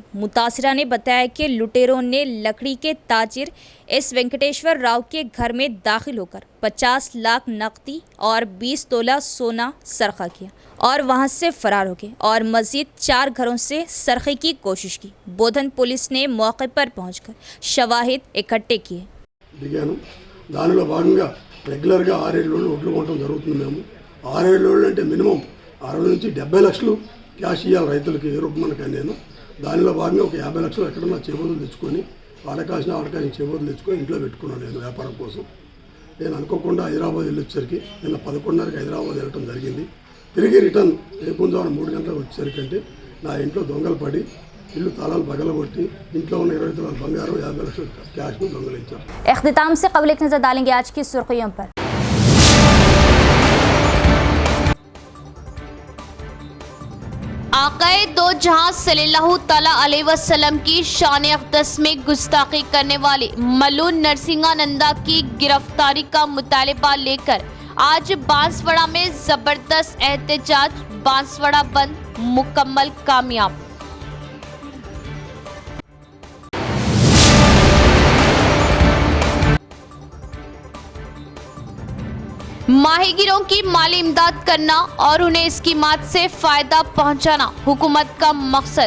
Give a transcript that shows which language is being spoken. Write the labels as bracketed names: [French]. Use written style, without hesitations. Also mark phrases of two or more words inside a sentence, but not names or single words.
[Urdu] متاثرہ نے بتایا کہ لٹیروں نے لکڑی کے تاجر ایس وینکٹیشور راؤ کے گھر میں داخل ہو کر 50 لاکھ نقدی اور 20 تولہ سونا سرقہ کیا اور وہاں سے فرار ہو گئے اور مزید 4 گھروں سے سرقے کی کوشش کی. بودھن پولیس نے موقع پر پہنچ کر شواہد اکٹھے کیے. [Telugu] దిగాను. దానిలో భాగంగా రెగ్యులర్గా 6-7 రోజులు ఒడ్లు కొనడం జరుగుతుంది. మేము 6-7 రోజులు అంటే మినిమం 60 నుంచి 70 లక్షలు క్యాష్ ఇవ్వాలి రైతులకి ఏ రూపమనకని. నేను దానిలో భాగంగా ఒక 50 లక్షలు ఎక్కడన్నా చేబోదులు తెచ్చుకొని వాడకాసిన చేబోదులు తెచ్చుకొని ఇంట్లో పెట్టుకున్నాను నేను వ్యాపారం కోసం. నేను అనుకోకుండా హైదరాబాద్ వెళ్ళొచ్చేసరికి నిన్న 11:30కి హైదరాబాద్ వెళ్ళటం జరిగింది. తిరిగి రిటర్న్ రేపుందామని 3 గంటలకు వచ్చేసరికంటే నా ఇంట్లో దొంగలు పడి ఇల్లు తాళాలు పగలగొట్టి ఇంట్లో ఉన్న 20 తులాల బంగారం 50 లక్షల క్యాష్ను దొంగలించారు. [Urdu] اختتام سے قبل ایک نظر ڈالیں گے آج کی سرخیوں پر. آقائے دو جہاں [Arabic] صلى الله تعالى عليه وسلم [Urdu] کی شان اقدس میں گستاخی کرنے والے ملعون نرسمہانندا کی گرفتاری کا مطالبہ لے کر آج بانسواڑہ میں زبردست احتجاج. بانسواڑہ بند مکمل کامیاب۔ ماہی گیروں کی مالی امداد کرنا اور انہیں اس کی مات سے فائدہ پہنچانا حکومت کا مقصد.